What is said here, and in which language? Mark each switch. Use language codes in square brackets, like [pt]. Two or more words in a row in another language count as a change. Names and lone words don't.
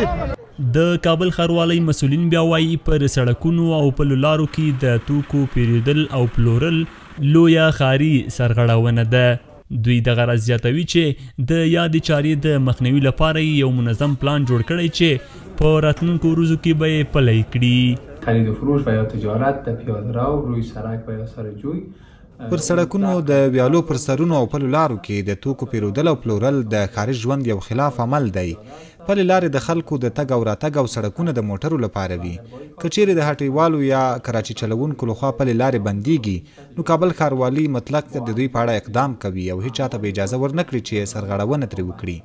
[ps] د کابل ښاروالۍ مسؤلین بیا وایي پر سړکونو او پلو لارو کې د توکو پیرودل او پلورل لویه ښاري سرغړونه ده. دوی دغه راز زیاتوي چې د یادې چارې د مخنیوي لپاره یو منظم پلان جوړ کړی چې په راتلونکو ورځو کې به یې پلی کړي. [fa] خرید و فروش و یا تجارت در پیاده رو روی سړک و یا سر جوی [ps] پر سړکونو د ویالو پر سرونو او پلو لارو کې د توکو پیرودل او پلورل د ښاري ژوند یو خلاف عمل دی. پلې لارې د خلکو د تګ او راتګ او سړکونه د موټرو لپاره وي. که چیرې د هټیوالو یا کراچي چلوونکو لخوا پلې لارې بندیږي، نو کابل ښاروالي مطلق د دوی په اړه اقدام کوي او هیچ چاته به اجازه ورنکړي چې سرغړونه ترې وکړي.